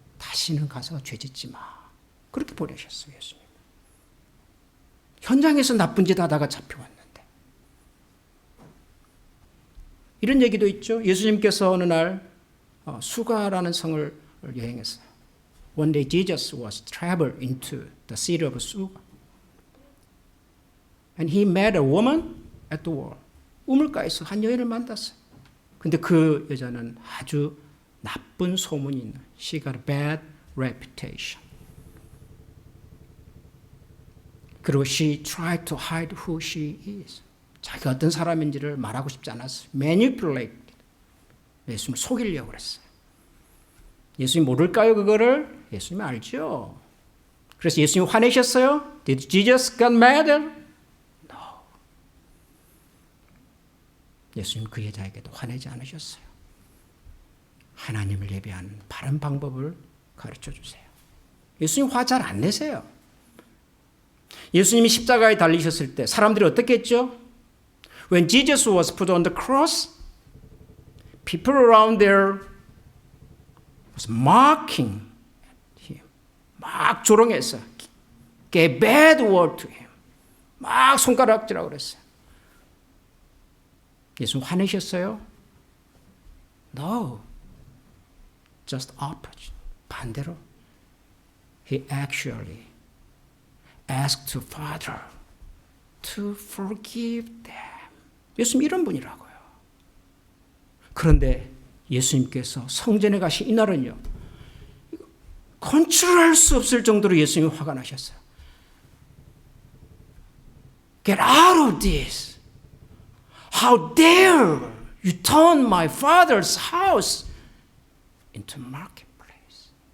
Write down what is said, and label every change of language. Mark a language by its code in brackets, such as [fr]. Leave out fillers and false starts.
[ko] 다시는 가서 죄짓지 마. 그렇게 보내셨어요, 예수님. 현장에서 나쁜 짓 하다가 잡혀왔는데. 이런 얘기도 있죠. 예수님께서 어느 날 수가라는 성을 여행했어요. [en] One day Jesus was traveled into the city of Suga. And he met a woman at the wall. [ko] 우물가에서 한 여인을 만났어요. 근데 그 여자는 아주 나쁜 소문이 있는, [en] she got a bad reputation. [ko] 그리고 [en] she tried to hide who she is. [ko] 자기가 어떤 사람인지를 말하고 싶지 않았어요. [en] manipulate. [ko] 예수님을 속이려고 그랬어요. 예수님 모를까요, 그거를? 예수님 알죠. 그래서 예수님 화내셨어요? [en] Did Jesus get mad? No. [ko] 예수님 그 여자에게도 화내지 않으셨어요. 하나님을 예배하는 바른 방법을 가르쳐 주세요. 예수님 화 잘 안 내세요. 예수님이 십자가에 달리셨을 때 사람들이 어떻게 했죠? [en] When Jesus was put on the cross, people around there was mocking him. [ko] 막 조롱했어요. [en] Gave bad word to him. [ko] 막 손가락질하고 그랬어요. 예수님 화내셨어요? [en] No. Just opposite. [ko] 반대로. [en] He actually asked the Father to forgive them. [ko] 예수님 이런 분이라고요. 그런데 예수님께서 성전에 가신 이날은요, 컨트롤할 수 없을 정도로 예수님이 화가 나셨어요. [en] Get out of this. How dare you turn my father's house into marketplace.